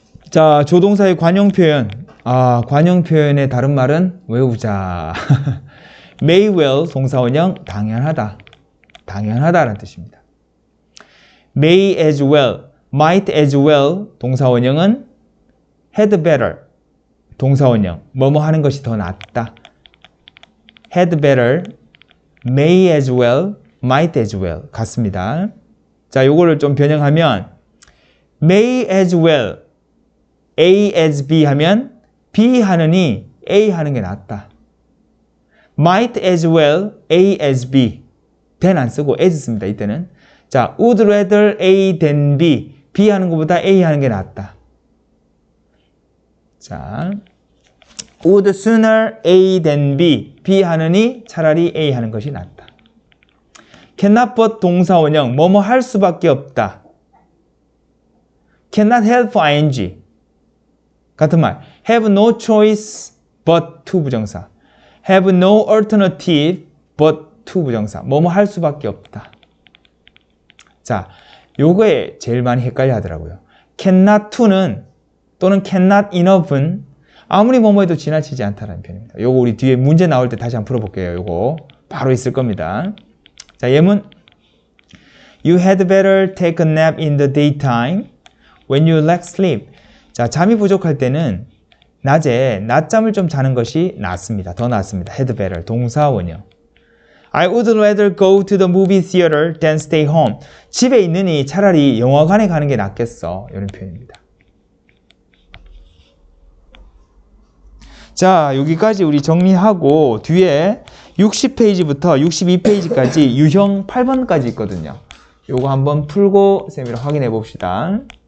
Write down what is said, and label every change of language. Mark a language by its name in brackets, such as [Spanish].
[Korean] 자, 조동사의 관용 표현. 관용 표현의 다른 말은 외우자. may well 동사 원형 당연하다. 당연하다라는 뜻입니다. may as well, might as well 동사 원형은 had better 동사 원형 뭐뭐 하는 것이 더 낫다. [English] had better, may as well, might as well 같습니다. [Korean] 자, 요거를 좀 변형하면 may as well, A as B 하면 B 하느니 A 하는 게 낫다. [English] might as well, A as B then [Korean] 안 쓰고 [English] as 씁니다. [Korean] 이때는 자, would rather A than B B 하는 것보다 A 하는 게 낫다. 자, would sooner A than B B 하느니 차라리 A 하는 것이 낫다. cannot but 동사 원형 뭐뭐 할 수밖에 없다. [English] cannot help ing [Korean] 같은 말 [English] have no choice but to 부정사 have no alternative but to 부정사 [Korean] 뭐뭐 할 수밖에 없다. 자, 요거에 제일 많이 헷갈려 하더라고요. cannot to는 또는 cannot enough는 아무리 뭐뭐 해도 지나치지 않다라는 표현입니다. 요거 우리 뒤에 문제 나올 때 다시 한번 풀어볼게요. 요거 바로 있을 겁니다. 자, 예문 [English] You had better take a nap in the daytime when you lack sleep. [Korean] 자, 잠이 부족할 때는 낮에 낮잠을 좀 자는 것이 낫습니다. 더 낫습니다. had better 동사 원형. [English] I would rather go to the movie theater than stay home. [Korean] 집에 있느니 차라리 영화관에 가는 게 낫겠어. 이런 표현입니다. 자, 여기까지 우리 정리하고 뒤에 60페이지부터 62페이지까지 유형 8번까지 있거든요. 요거 한번 풀고 쌤이랑 확인해 봅시다.